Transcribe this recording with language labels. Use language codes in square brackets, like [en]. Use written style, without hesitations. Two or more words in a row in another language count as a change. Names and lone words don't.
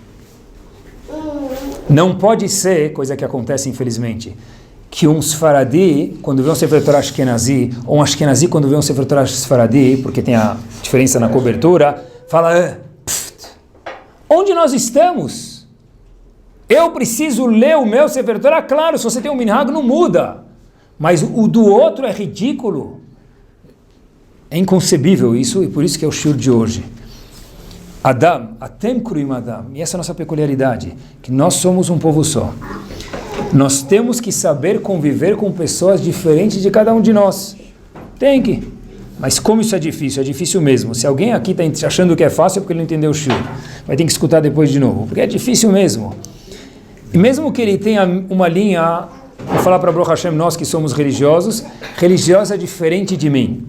[pt] Não pode ser, coisa que acontece infelizmente, que um Sfaradi, quando vê um [he] ספר תורה [pt] Ashkenazi, ou um Ashkenazi, quando vê um [he] ספר תורה [pt] Sfaradi, porque tem a diferença na cobertura, fala, onde nós estamos? Eu preciso ler o meu [he] ספר תורה? [pt] Claro, se você tem um minhag, não muda. Mas o do outro é ridículo. É inconcebível isso, e por isso que é o shiur de hoje. [he] אדם, אתם קרויים אדם. [pt] E essa é a nossa peculiaridade, que nós somos um povo só. Nós temos que saber conviver com pessoas diferentes de cada um de nós. Tem que. Mas como isso é difícil mesmo. Se alguém aqui está achando que é fácil, é porque ele não entendeu o shiur. Vai ter que escutar depois de novo, porque é difícil mesmo. E mesmo que ele tenha uma linha, vou falar para [he] ברוך השם, [pt] nós que somos religiosos, religiosa é diferente de mim.